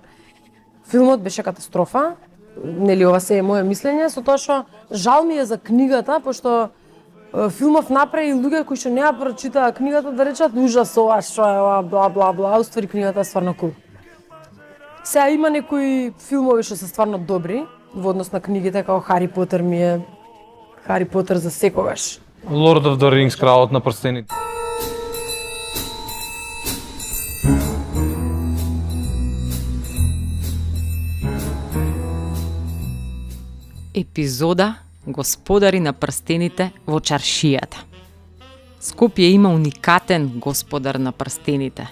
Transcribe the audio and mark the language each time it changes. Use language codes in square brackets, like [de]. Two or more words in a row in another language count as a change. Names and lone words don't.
[mk] Филмот беше катастрофа, нели ова се е мое мислење, со тоа што жал ми е за книгата, пошто филмов направи луѓе кои што не ја прочитаа книгата да речат ужас ова што е ова бла бла бла, уствари книгата е стварно кул. Сега има некои филмови што се стварно добри во однос на книгите, како Хари Потер ми е Хари Потер за секогаш. Lord of the Rings, Кралот на прстените. Епизода Господари на прстените во чаршијата. Скопје има уникатен господар на прстените.